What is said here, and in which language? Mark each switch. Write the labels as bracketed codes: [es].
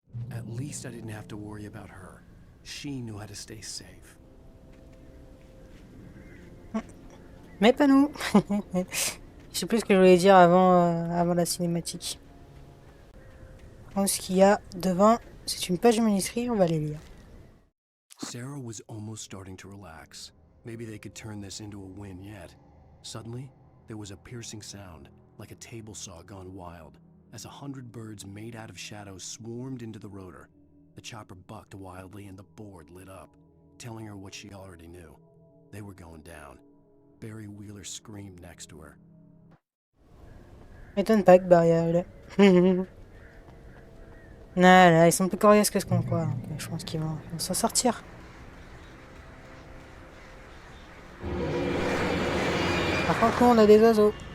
[en] At least I didn't have to worry about her. She knew how to stay safe. [fr] Mais pas nous. Je sais plus ce que je voulais dire avant la cinématique. Ce qu'il y a devant, c'est une page de manuscrit, on va les lire. [en] Sarah was almost starting to relax. Maybe they could turn this into a win yet. Suddenly, there was a piercing sound, like a table saw gone wild, as 100 birds made out of shadows swarmed into the rotor. The chopper bucked wildly and the board lit up, telling her what she already knew. They were going down. Barry Wheeler screamed next to her. [fr] M'étonne pas que Barry arrive là. Là, ils sont plus coriaces que ce qu'on croit. Donc, je pense qu'ils vont s'en sortir. Par contre, nous, on a des oiseaux.